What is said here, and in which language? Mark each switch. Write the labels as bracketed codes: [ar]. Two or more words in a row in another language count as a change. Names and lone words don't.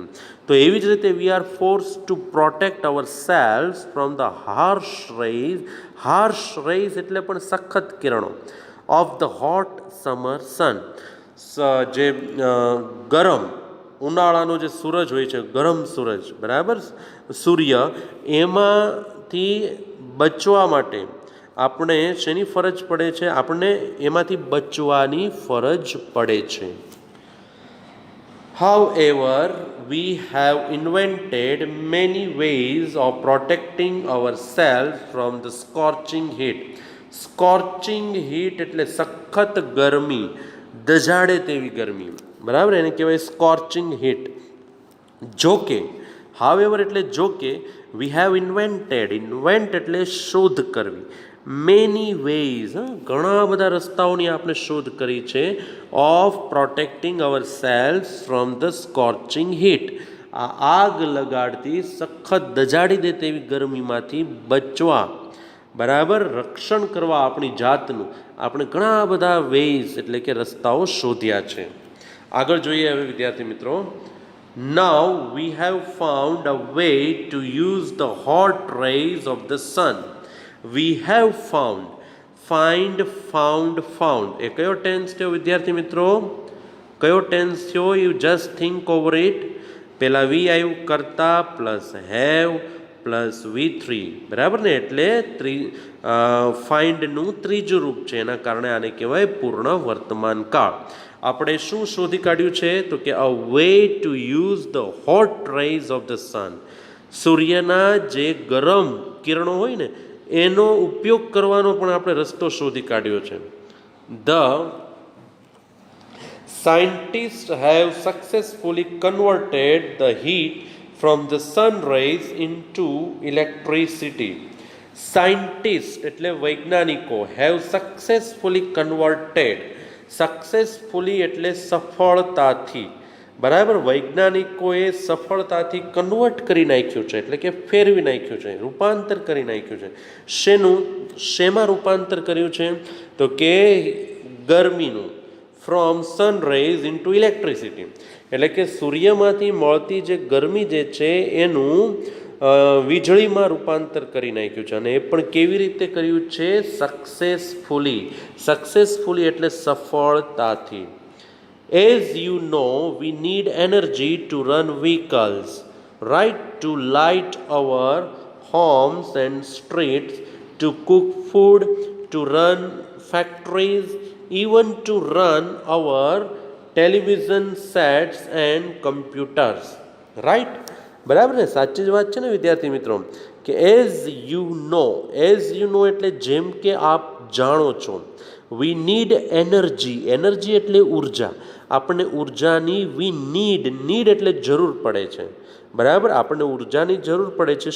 [gu] તો એવી જ રીતે [en] we are force to protect our selves from the harsh rays [gu] એટલે પણ સખત કિરણો [en] of the hot summer sun, [gu] જે ગરમ ઉનાળાનો જે સૂરજ હોય છે, ગરમ સૂરજ, બરાબર, સૂર્ય, એમાંથી બચવા માટે આપણે શેની ફરજ પડે છે? આપણને એમાંથી બચવાની ફરજ પડે છે. [en] However, we have invented many ways of protecting ourselves from the scorching heat. Scorching heat [gu] એટલે સખત ગરમી, દઝાડે તેવી ગરમી, બરાબર, એને કહેવાય [en] scorching heat. [gu] જોકે, હાવેવર એટલે જોકે, [en] we have invented, [gu] ઇન્વેન્ટ એટલે શોધ કરવી, [en] many ways, [gu] ઘણા બધા રસ્તાઓની આપણે શોધ કરી છે, [en] of protecting our selves from the scorching heat, [gu] આ આગ લગાડતી સખત દજાડી દે તેવી ગરમીમાંથી બચવા, બરાબર, રક્ષણ કરવા આપણી જાતનું આપણે ઘણા બધા વેઝ એટલે કે રસ્તાઓ શોધ્યા છે. આગળ જોઈએ હવે વિદ્યાર્થી મિત્રો. [en] Now we have found a way to use the hot rays of the sun. We have found, find, found. [gu] એ કયો ટેન્સ થયો વિદ્યાર્થી મિત્રો? કયો ટેન્સ થયો? [en] you just think over it. [gu] પહેલાં વી આવ્યું કરતા [en] plus have plus V3, [gu] બરાબર ને, એટલે ફાઇન્ડનું ત્રીજું રૂપ છે, એના કારણે આને કહેવાય પૂર્ણ વર્તમાન કાળ. આપણે શું શોધી કાઢ્યું છે? તો કે [en] a way to use the hot rays of the sun, [gu] સૂર્યના જે ગરમ કિરણો હોય ને એનો ઉપયોગ કરવાનો પણ આપણે રસ્તો શોધી કાઢ્યો છે. [en] ધ scientists have successfully converted the heat from the sun rays into electricity. [gu] Scientists એટલે વૈજ્ઞાનિકો, [en] have successfully converted, [gu] સક્સેસફુલી એટલે સફળતાથી, બરાબર, વૈજ્ઞાનિકોએ સફળતાથી કન્વર્ટ કરી નાખ્યું છે, એટલે કે ફેરવી નાખ્યું છે, રૂપાંતર કરી નાખ્યું છે. શેમાં રૂપાંતર કર્યું છે? તો કે ગરમીનું, [en] from sun rays into electricity, [gu] એટલે કે સૂર્યમાંથી મળતી જે ગરમી જે છે એનું વીજળીમાં રૂપાંતર કરી નાખ્યું છે. અને એ પણ કેવી રીતે કર્યું છે? સક્સેસફુલી એટલે સફળતાથી. [en] As you know, we need energy to run vehicles, right? To light our homes and streets, to cook food, to run factories, even to run our television sets and computers, right? [gu] બરાબર ને, સાચી જ વાત છે ને વિદ્યાર્થી મિત્રો, કે [en] as you know [gu] એટલે જેમ કે આપ જાણો છો. [en] we need energy, [gu] એનર્જી એટલે ઉર્જા, આપણને ઉર્જાની [en] we need [gu] એટલે જરૂર પડે છે, બરાબર, આપણને ઉર્જાની જરૂર પડે છે.